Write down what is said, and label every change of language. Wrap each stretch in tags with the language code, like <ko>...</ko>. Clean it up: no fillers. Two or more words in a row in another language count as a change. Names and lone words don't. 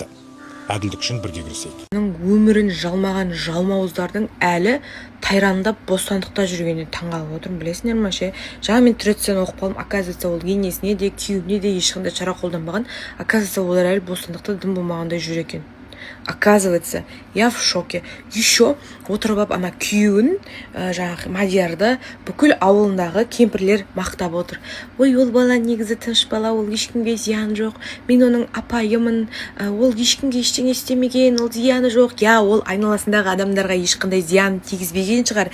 <kk>Әділдік үшін бірге күресейік. Өмірін жалмаған жалмауыздардың әлі тайрандап бостандықта жүргеніне таңғалып отырмын, білесіңдер ме ше? Жаңа мен түрецтен оқып қалдым, оказывается ол енесіне де күйеуіне де ешқандай шара қолданбаған, оказывается олар әлі бостандықта дым болмағандай жүр екен.</kk> <ru>Оказывается, я в шоке.</ru> <kk>Еще отырып ана күйеуін, жаңағы Мадиярды бүкіл ауылындағы кемпірлер мақтап отыр. Ой, ол бала негізі тыныш бала, ол ешкімге зиян жоқ. Мен оның апайымын, ол ешкімге ештеңе істемеген, ол зияны жоқ. Я, ол айналасындағы адамдарға ешқандай зиян тигізбеген шығар.</kk>